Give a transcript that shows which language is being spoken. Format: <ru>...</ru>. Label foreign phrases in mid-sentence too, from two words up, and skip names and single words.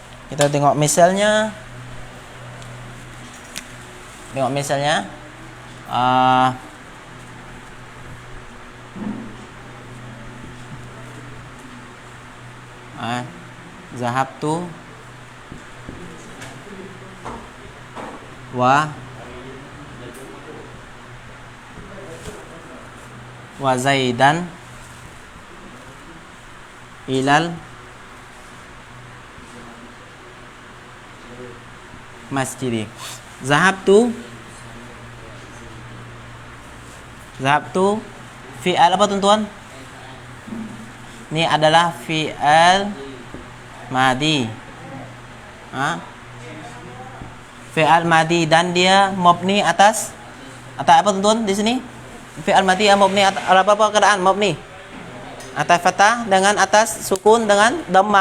<ms>Kita tengok misalnya. Tengok misalnya.</ms> <ar>ذهبت وزيدا إلى المسجد.</ar> <ms>Zahabtu fi'al apa tuan-tuan? Ini adalah fi'al madi. Fi'al madi dan dia mabni atas apa tuan-tuan di sini? Fi'al madi mabni atas apa keadaan mabni? Atas fathah dengan atas sukun dengan dhammah.</ms>